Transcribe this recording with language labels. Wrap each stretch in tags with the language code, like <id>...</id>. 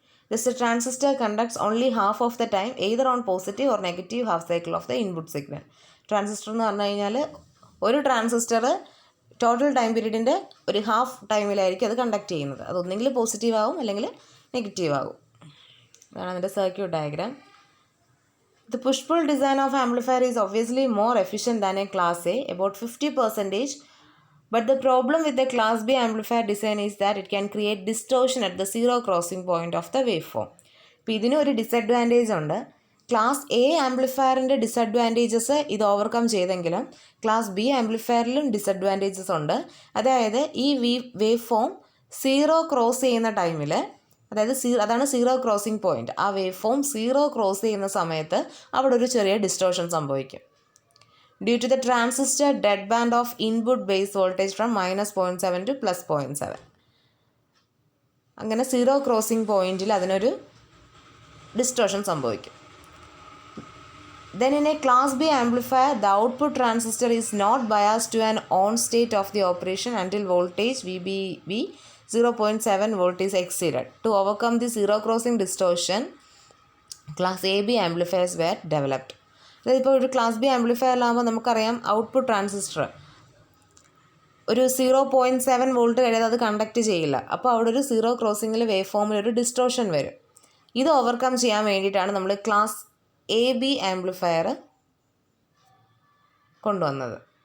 <en>Thus, the transistor conducts only half of the time either on positive or negative half cycle of the input signal.</en> <ml>Transistor എന്ന് പറഞ്ഞു കഴിഞ്ഞാൽ ഒരു transistor total time പീരീഡിൻ്റെ ഒരു half ടൈമിലായിരിക്കും അത് conduct ചെയ്യുന്നത്. അതൊന്നെങ്കിൽ positive ആവും അല്ലെങ്കിൽ നെഗറ്റീവ് ആകും. അതാണ് അതിൻ്റെ circuit diagram.</ml> <en>The push-pull design of amplifier is obviously more efficient than a class A, about 50%. But the problem with the class B amplifier design is that it can create distortion at the zero crossing point of the waveform.</en> <ml>ഇപ്പോൾ ഇതിന് ഒരു disadvantage ഉണ്ട്. Class A ആംപ്ലിഫയറിൻ്റെ disadvantages ഇത് overcome ചെയ്തെങ്കിലും class B ആംപ്ലിഫയറിലും disadvantages ഉണ്ട്. അതായത് ഈ wave form zero cross ചെയ്യുന്ന ടൈമിൽ, അതായത് അതാണ് സീറോ ക്രോസിംഗ് പോയിൻറ്റ്, ആ വേവ് ഫോം സീറോ ക്രോസ് ചെയ്യുന്ന സമയത്ത് അവിടെ ഒരു ചെറിയ ഡിസ്റ്റോർഷൻ സംഭവിക്കും.</ml> <en>Due to the transistor dead band of input base voltage from -0.7 to +0.7.</en> <ml>അങ്ങനെ സീറോ ക്രോസിംഗ് പോയിൻറ്റിൽ അതിനൊരു ഡിസ്റ്റോർഷൻ സംഭവിക്കും.</ml> <en>Then in a class B amplifier, the output transistor is not biased to an on state of the operation until voltage VBB 0.7 volt is exceeded. To overcome the zero crossing distortion, class AB amplifiers were developed.</en> <ml>അതായത് ഇപ്പോൾ ഒരു class B ആംപ്ലിഫയറിലാകുമ്പോൾ നമുക്കറിയാം output transistor ഒരു 0.7 volt കഴിയാതെ അത് conduct ചെയ്യില്ല. അപ്പോൾ അവിടെ ഒരു സീറോ ക്രോസിങ്ങിൽ വേവ് ഫോമിൽ ഒരു ഡിസ്റ്റോർഷൻ വരും. ഇത് ഓവർകം ചെയ്യാൻ വേണ്ടിയിട്ടാണ് നമ്മൾ ക്ലാസ് AB ആംപ്ലിഫയർ കൊണ്ടുവന്നത്.</ml>